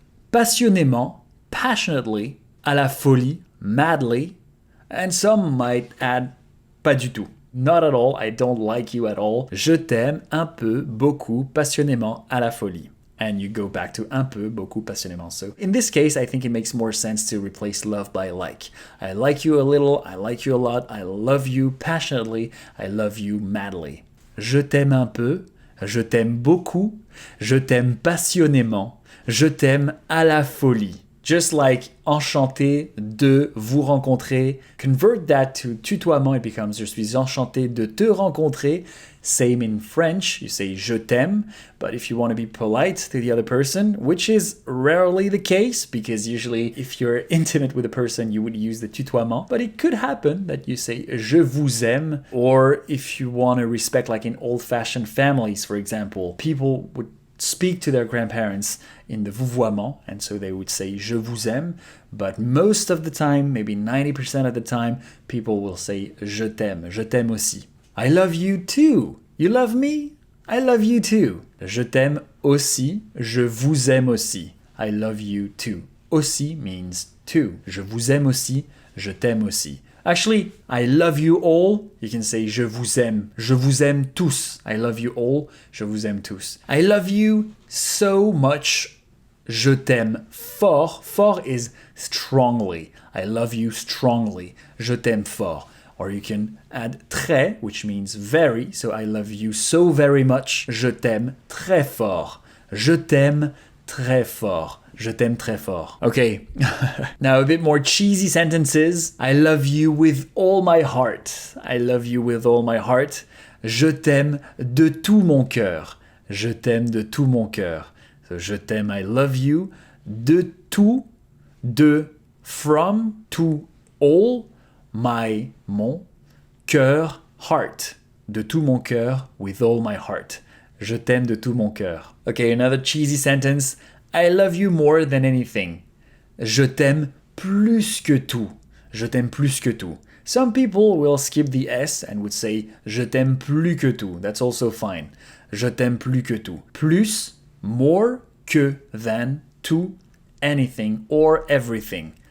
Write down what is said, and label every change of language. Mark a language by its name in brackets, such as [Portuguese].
[French] Passionnément, [English] passionately, [French] à la folie, [English] madly, and some might add [French] pas du tout. [English] Not at all, I don't like you at all. [French] Je t'aime un peu, beaucoup, passionnément, à la folie. [English] And you go back to [French] un peu, beaucoup, passionnément. [English] So in this case, I think it makes more sense to replace love by like. I like you a little, I like you a lot, I love you passionately, I love you madly. [French] Je t'aime un peu, je t'aime beaucoup, je t'aime passionnément, je t'aime à la folie. [English] Just like [French] enchanté de vous rencontrer. [English] Convert that to [French] tutoiement, [English] it becomes [French] je suis enchanté de te rencontrer. [English] Same in French, you say je t'aime. But if you want to be polite to the other person, which is rarely the case, because usually if you're intimate with a person, you would use the tutoiement. But it could happen that you say [French] je vous aime. [English] Or if you want to respect, like in old-fashioned families, for example, people would speak to their grandparents in the vouvoiement, and so they would say je vous aime, but most of the time, maybe 90% of the time, people will say [French] je t'aime aussi. [English] I love you too. You love me? I love you too. [French] Je t'aime aussi, je vous aime aussi. [English] I love you too. [French] Aussi [English] means too. [French] Je vous aime aussi, je t'aime aussi. [English] Actually, I love you all. You can say [French] je vous aime tous. [English] I love you all, [French] je vous aime tous. [English] I love you so much. [French] Je t'aime fort. [English] Fort is strongly. I love you strongly. [French] Je t'aime fort. [English] Or you can add très, which means very. So I love you so very much. [French] Je t'aime très fort. Je t'aime très fort. Je t'aime très fort. [English] Okay, now a bit more cheesy sentences. I love you with all my heart. I love you with all my heart. [French] Je t'aime de tout mon cœur. Je t'aime de tout mon cœur. [English] So [French] je t'aime, [English] I love you. De tout, de, from, to, all, my, mon, cœur, heart. [French] De tout mon cœur, [English] with all my heart. [French] Je t'aime de tout mon cœur. [English] Okay, another cheesy sentence. I love you more than anything. [French] Je t'aime plus que tout. Je t'aime plus que tout. [English] Some people will skip the S and would say [French] je t'aime plus que tout. [English] That's also fine. [French] Je t'aime plus que tout. Plus, more, que, than, [English] to, anything or everything.